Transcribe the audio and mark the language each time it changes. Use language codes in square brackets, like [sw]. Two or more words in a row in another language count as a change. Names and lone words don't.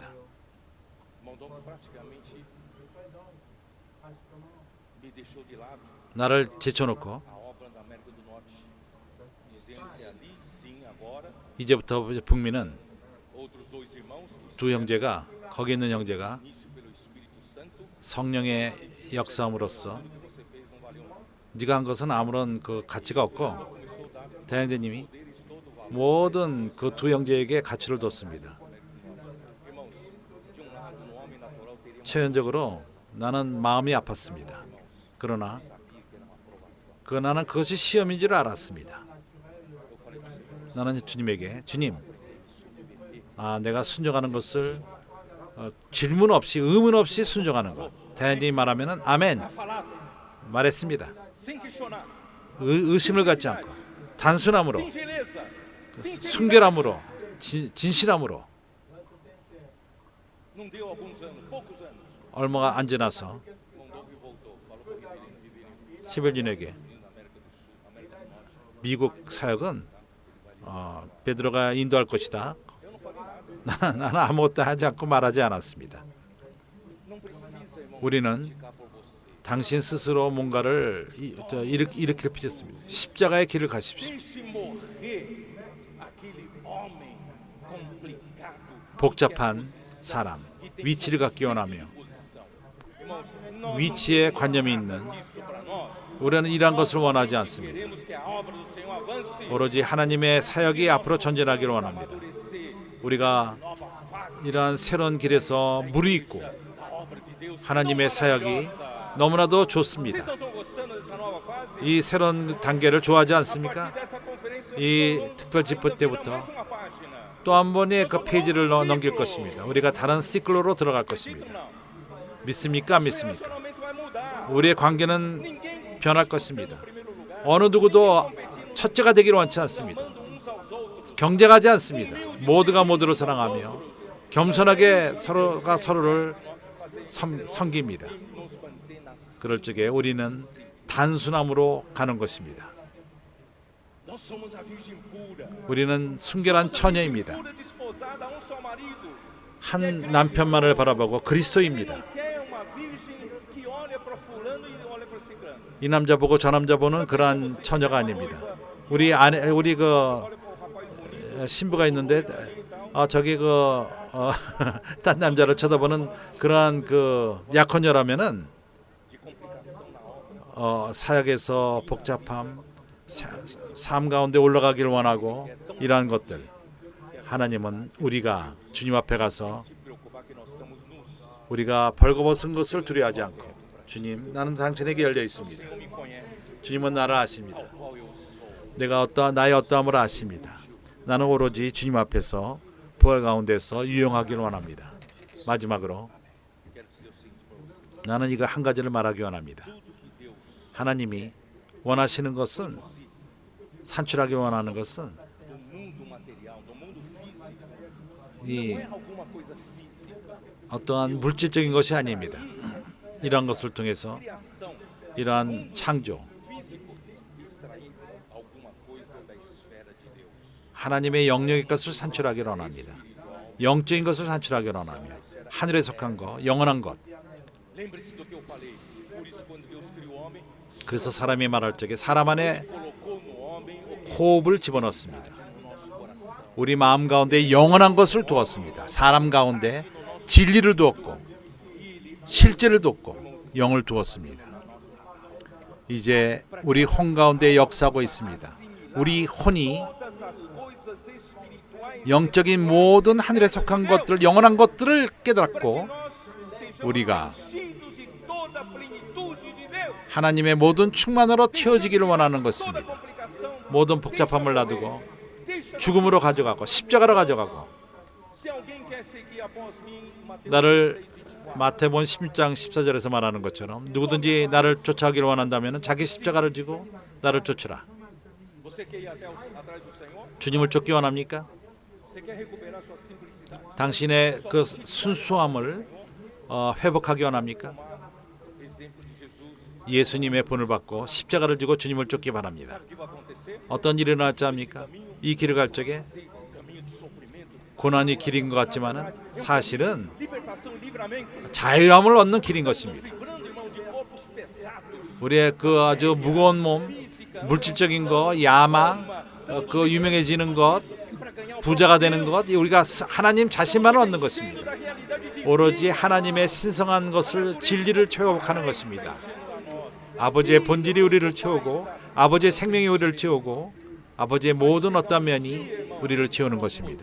[pt] Irmão Dom praticamente me deixou de lado [ko] 나를 제쳐놓고 [pt] a obra da América do Norte, dizendo que ali sim agora [ko] 이제부터 북미는 [pt] outros dois irmãos que [ko] 두 형제가 거기 있는 형제가 [pt] início pelo Espírito Santo, [ko] 성령의 역사함으로써 [pt] o que você fez não valeu nada. [ko] 네가 한 것은 아무런 그 가치가 없고 [pt] Começou a dar [ko] 대형제님이 [pt] poderes todo o valor. [ko] 모든 그 두 형제에게 가치를 뒀습니다. [pt] Irmãos, de um lado no homem natural teria [ko] 체연적으로 나는 마음이 아팠습니다. 그러나 나는 그것이 시험인 줄 알았습니다. 나는 주님에게 주님, 내가 순종하는 것을 질문 없이 의문 없이 순종하는 것. 대한님이 말하면은 아멘 [pt] falado [ko] 말했습니다. [pt] sem questionar, [ko] 의심을 갖지 않고 단순함으로 [pt] singeleza, [ko] 순결함으로 진실함으로 [pt] não deu alguns anos, poucos anos. [ko] 얼마가 안 지나서 [pt] Mandou e voltou. Falou para Riverino, [ko] 시벨린에게 [pt] na América do Sul, América do Norte. [ko] 미국 사역은 베드로가 인도할 것이다. 나는 아무것도 하지 않고 말하지 않았습니다. [pt] Não precisa, irmão, [ko] 우리는 [pt] ficar por você. [ko] 당신 스스로 뭔가를 일으킬 필요 없습니다. 십자가의 길을 가십시오. [pt] Deixe morrer aquele homem complicado. [ko] 복잡한 사람, 위치를 갖기 원하며 [pt] Posição. Irmãos, nós [ko] 위치에 관념이 있는 [pt] isso para nós. [ko] 우리는 이러한 것을 원하지 않습니다. [pt] Queremos que a obra do Senhor avance. [ko] 오로지 하나님의 사역이 앞으로 전진하기를 원합니다. [pt] Amadurecer [ko] 우리가 [pt] nova fase [ko] 이러한 새로운 길에서 무르익고 [pt] da obra de Deus. [ko] 하나님의 사역이 너무나도 좋습니다. [pt] Vocês não estão gostando dessa nova fase? [ko] 이 새로운 단계를 좋아하지 [pt] A [ko] 않습니까? [pt] partir dessa conferência, [ko] 이 특별 집회 때부터 [pt] mais uma página. [ko] 또 한 번의 그 페이지를 넘길 것입니다. 우리가 다른 시클로로 들어갈 것입니다. [pt] Não. [ko] 믿습니까? 안 믿습니까? [pt] Relacionamento vai mudar. [ko] 우리의 관계는 [pt] Ninguém [ko] 변할 것입니다. [pt] em primeiro lugar. [ko] 어느 누구도 첫째가 되기를 원치 않습니다. [pt] Amando uns aos outros. [ko] 경쟁하지 않습니다. 모두가 모두를 사랑하며 겸손하게 서로가 서로를 섬깁니다. [pt] Nos mantém na [ko] 그럴 적에 우리는 단순함으로 가는 것입니다. [pt] Nós somos a virgem pura. [ko] 우리는 순결한 처녀입니다. [pt] Pura desposada a um só marido. [ko] 한 남편만을 바라보고 그리스도입니다. [pt] Quer uma virgem que olha para fulano e olha para ciclano. [ko] 이 남자 보고 저 남자 보는 그러한 처녀가 아닙니다. 우리 신부가 있는데 저기 딴 남자를 쳐다보는 그러한 그 약혼녀라면은 사역에서 복잡함, 삶 가운데 올라가기를 원하고 이러한 것들. 하나님은 우리가 주님 앞에 가서 [pt] Se preocupar que nós estamos nus. [ko] 우리가 벌거벗은 것을 두려워하지 않고 주님, 나는 당신에게 열려 있습니다. [pt] Senhor me conhece, [ko] 주님은 나를 아십니다. [pt] qual eu sou. [ko] 내가 나의 어떠함을 아십니다. 나는 오로지 주님 앞에서 부활 가운데서 유용하기를 원합니다. 마지막으로 [pt] Quero dizer o seguinte para você. [ko] 나는 이거 한 가지를 말하기 원합니다. [pt] Tudo que Deus [ko] 하나님이 원하시는 것은 산출하기 원하는 것은 [pt] do mundo material, do mundo físico, [ko] 이 [pt] não é alguma coisa física. [ko] 어떠한 물질적인 것이 아닙니다. 이러한 것을 통해서 [pt] Criação [ko] 이러한 창조, [pt] físico extrair alguma coisa da esfera de Deus. [ko] 하나님의 영역의 것을 산출하기를 원합니다. 영적인 것을 산출하기를 원하며 하늘에 속한 것, 영원한 것. [pt] Lembre-se do que eu falei. Por isso, quando Deus criou o homem, [ko] 그래서 사람이 말할 적에 사람 안에 [pt] colocou no homem o [ko] 호흡을 집어넣습니다. [pt] no nosso coração. [ko] 우리 마음 가운데 영원한 것을 두었습니다. 사람 가운데 진리를 두었고 실제를 두었고 영을 두었습니다. 이제 우리 혼 가운데 역사하고 있습니다. 우리 혼이 [pt] Todas as coisas espirituais [ko] 영적인 모든 하늘에 속한 것들, 영원한 것들을 깨닫고 [pt] nós sejamos [ko] 우리가 [pt] enchidos de toda a plenitude de Deus. [ko] 하나님의 모든 충만으로 채워지기를 원하는 [pt] Toda [ko] 것입니다. [pt] complicação. [ko] 모든 복잡함을 놔두고 [pt] Deixa [ko] 죽음으로 가져가고 십자가로 가져가고 [pt] se alguém quer seguir após mim, Mateus [ko] 나를 [pt] 6:24. [ko] 마태복음 16장 14절에서 말하는 것처럼 누구든지 나를 쫓아가기를 원한다면 자기 십자가를 지고 나를 쫓으라. [pt] Você quer ir atrás do Senhor? [ko] 주님을 쫓기 원합니까? [pt] Você quer recuperar sua simplicidade? [ko] 당신의 그 순수함을 회복하기 원합니까? [pt] Exemplo de Jesus. [ko] 예수님의 본을 받고 십자가를 지고 주님을 쫓기 바랍니다. [pt] O que vai acontecer? [ko] 어떤 일이 일어날지 압니까? [pt] Caminho [ko] 이 길을 갈 적에 [pt] caminho de sofrimento, [ko] 고난이 길인 것 같지만은 사실은 [pt] libertação e livramento, [ko] 자유함을 얻는 길인 것입니다. [pt] livrando, irmão, de corpos pesados, [ko] 우리의 그 아주 무거운 몸, 물질적인 거, 야망, 그 유명해지는 것, [pt] para ganhar o [ko] 부자가 되는 것, 우리가 하나님 자신만을 얻는 것입니다. [pt] da realidade de [ko] 오로지 하나님의 신성한 것을 진리를 체험하는 것입니다. 아버지의 본질이 우리를 채우고 아버지의 생명이 우리를 채우고 아버지의 모든 어떤 면이 우리를 채우는 것입니다.